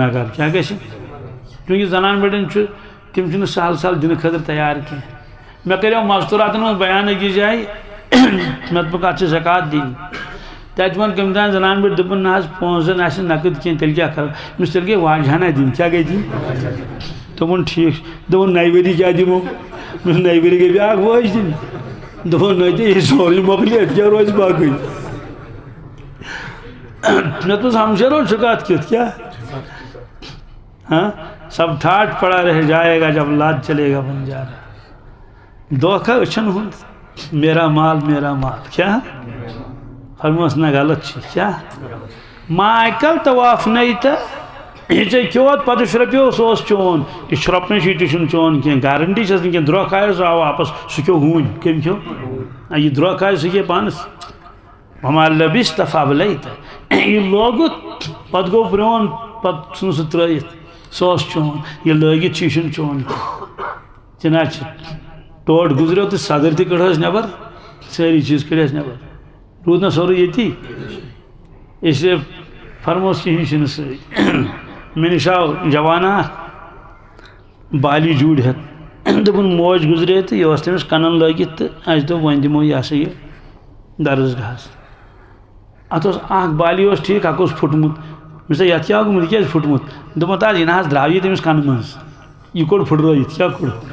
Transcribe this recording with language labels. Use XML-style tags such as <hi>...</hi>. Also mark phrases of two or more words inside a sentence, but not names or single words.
<ks>گۄناہ گار کیٛاہ گژھِ چوٗنٛکہِ زنان بڑٮ۪ن چھُ تِم چھِنہٕ سہل سہل دِنہٕ خٲطرٕ تیار کینٛہہ مےٚ کریو مستوٗراتن منٛز بیان أکِس جایہِ مےٚ دوٚپُکھ اَتھ چھِ زکات دِنۍ تَتہِ ووٚن کٔمۍ تام زنان بٔڑۍ دوٚپُن نہ حظ پونٛسہٕ زن آسن نقد کینٛہہ تیٚلہِ کیٛاہ کرو أمِس تیٚلہِ گٔے واجہانہ دِنۍ کیٛاہ گٔے دِنۍ دوٚپُن ٹھیٖک چھُ دوٚپُن نَیہِ ؤری کیٛاہ دِمو مےٚ نَیہِ ؤری گٔے بیٛاکھ واج دِنۍ دوٚپُن نہ تہِ یہِ سورُے مۄکلہِ کیٛاہ روزِ باقٕے مےٚ دوٚپُس ہمشیرو چھُ کتھ کیُتھ کیٛاہ ہاں</ks> <ur>سب ٹھاٹھ پڑا رہ جائے گا جب لاد چلے گا بنجارا</ur> <ks>دھوکہ أچھن ہُنٛد میرا مال کیٛاہ فرموس نہ غلط چھِ کیٛاہ مایکل طواف نَے تہٕ یہِ ژےٚ کھیوٚوتھ پتہٕ شرٛوپیو سُہ اوس چون یہِ شرٛوپنٕچ یہِ تہِ چھُنہٕ چون کینٛہہ گارنٹی چھس نہٕ کینٛہہ درٛوکھ آیو سُہ آو واپس سُہ کھیوٚو ہوٗنۍ کٔمۍ کھیوٚو یہِ درٛوکھ آیہِ سُہ کھے پانس</ks> <ar>وما لبست فابلیت</ar> <ks>یہِ لوگُتھ پتہٕ گوٚو پرٛون پتہٕ ژھٕنُن سُہ ترٛٲیِتھ سُہ اوس چون یہِ لٲگِتھ چھُ یہِ چھُنہٕ چون چھِنہ چھِ ٹوٹھ گُزریو تہٕ صدٕر تہِ کٔڑہس نٮ۪بر سٲری چیٖز کٔڑہس نٮ۪بر روٗد نہ سورُے ییٚتی</ks> <ur>اس لیے</ur> <ks>فرموس کِہیٖنۍ چھُنہٕ سۭتۍ مےٚ نِش آو جوانا اکھ بالی جوٗرۍ ہٮ۪تھ دوٚپُن موج گُزرے تہٕ یہِ اوس تٔمِس کَنن لٲگِتھ تہٕ اَسہِ دوٚپ وۄنۍ دِمو یہِ ہسا یہِ درسگاہس اتھ اوس اکھ بالی اوس ٹھیٖک اکھ اوس پھُٹمُت مےٚ دوٚپ یتھ کیٛاہ گوٚمُت یہِ کیٛازِ پھُٹمُت دوٚپُن تَتھ یہِ نہ حظ درٛاو یہِ تٔمِس کَنہٕ منٛز یہِ کوٚڑ پھُٹرٲیِتھ کیٛاہ کوٚڑ</ks>